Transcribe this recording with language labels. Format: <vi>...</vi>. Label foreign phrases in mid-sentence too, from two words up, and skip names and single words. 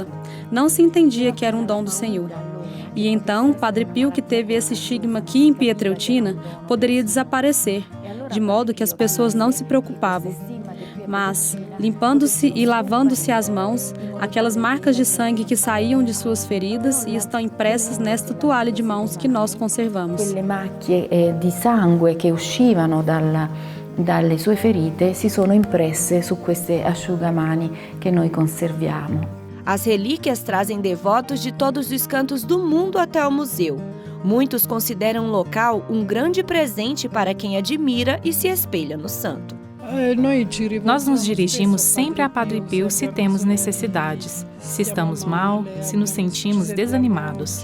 <pt>Não se entendia que era um dom do Senhor. E então, Padre Pio, que teve esse estigma aqui em Pietrelcina, poderia desaparecer, de modo que as pessoas não se preocupavam. Mas, limpando-se e lavando-se as mãos, aquelas marcas de sangue que saíam de suas feridas e estão impressas nesta toalha de mãos que nós conservamos.</pt> <it>Quelle macchie di sangue che uscivano dalle sue ferite si sono impresse su queste asciugamani che noi conserviamo.</it> <pt>As relíquias trazem devotos de todos os cantos do mundo até o museu. Muitos consideram o local um grande presente para quem admira e se espelha no santo. Nós nos dirigimos sempre a Padre Pio se temos necessidades, se estamos mal, se nos sentimos desanimados.</pt>